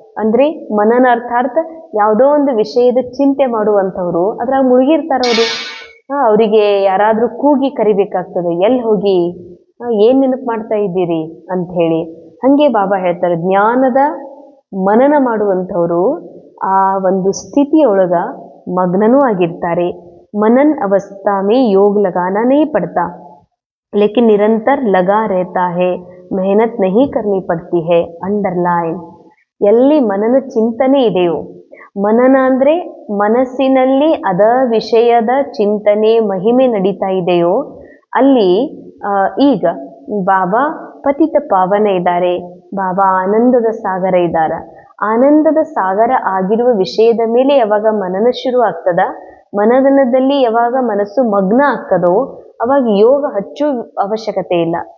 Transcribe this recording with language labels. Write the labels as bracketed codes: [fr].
[kn] ಅಂದ್ರೆ ಮನನ ಅರ್ಥಾರ್ಥ ಯಾವುದೋ ಒಂದು ವಿಷಯದ ಚಿಂತೆ ಮಾಡುವಂಥವ್ರು ಅದ್ರಾಗ ಮುಳುಗಿರ್ತಾರವರು. ಅವರಿಗೆ ಯಾರಾದ್ರೂ ಕೂಗಿ ಕರಿಬೇಕಾಗ್ತದೆ, ಎಲ್ಲಿ ಹೋಗಿ, ಏನ್ ನೆನಪು ಮಾಡ್ತಾ ಇದ್ದೀರಿ ಅಂತ ಹೇಳಿ. ಹಂಗೆ ಬಾಬಾ ಹೇಳ್ತಾರೆ, ಜ್ಞಾನದ ಮನನ ಮಾಡುವಂಥವ್ರು ಆ ಒಂದು ಸ್ಥಿತಿಯೊಳಗ ಮಗ್ನನೂ ಆಗಿರ್ತಾರೆ. [hi] मनन अवस्था में योग लगाना नहीं पड़ता, लेकिन निरंतर लगा रहता है, मेहनत नहीं करनी पड़ती है. अंडरलाइन, [kn] ಎಲ್ಲಿ ಮನನ ಚಿಂತನೆ ಇದೆಯೋ ಮನನ ಅಂದ್ರೆ ಮನಸ್ಸಿನಲ್ಲಿ ಅದ ವಿಷಯದ ಚಿಂತನೆ ಮಹಿಮೆ ನಡೀತಾ ಇದೆಯೋ ಅಲ್ಲಿ ಈಗ ಬಾಬಾ ಪತಿತ ಪಾವನ ಇದ್ದಾರೆ, ಬಾಬಾ ಆನಂದದ ಸಾಗರ ಇದ್ದಾರ. ಆನಂದದ ಸಾಗರ ಆಗಿರುವ ವಿಷಯದ ಮೇಲೆ ಯಾವಾಗ ಮನನ ಶುರು ಆಗ್ತದ, ಮನನದಲ್ಲಿ ಯಾವಾಗ ಮನಸ್ಸು ಮಗ್ನ ಆಗ್ತದೋ ಅವಾಗ ಯೋಗ ಹಚ್ಚು ಅವಶ್ಯಕತೆ ಇಲ್ಲ.